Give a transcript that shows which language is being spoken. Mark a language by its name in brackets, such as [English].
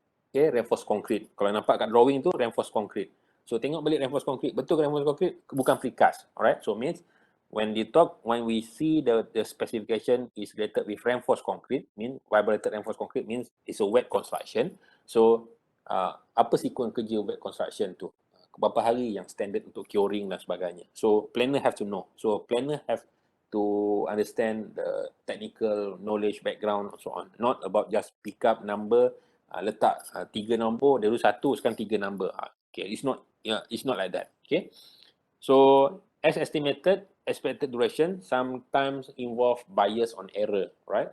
[Malay] Okay, reinforced concrete. Kalau nampak kat drawing tu, reinforced concrete. So tengok balik reinforced concrete. Betul ke reinforced concrete? Bukan precast. [English] Alright, so means when we see the specification is related with reinforced concrete, mean vibrated reinforced concrete means it's a wet construction. [Malay] So apa sequence kerja wet construction tu? Berapa hari yang standard untuk curing dan sebagainya. [English] So planner have to know. So planner have to understand the technical knowledge background and so on. Not about just pick up number, [Malay] letak 3 nombor, dulu 1, sekarang [English] 3 number. Okay, it's not like that. Okay, so as estimated, expected duration sometimes involve bias on error, right?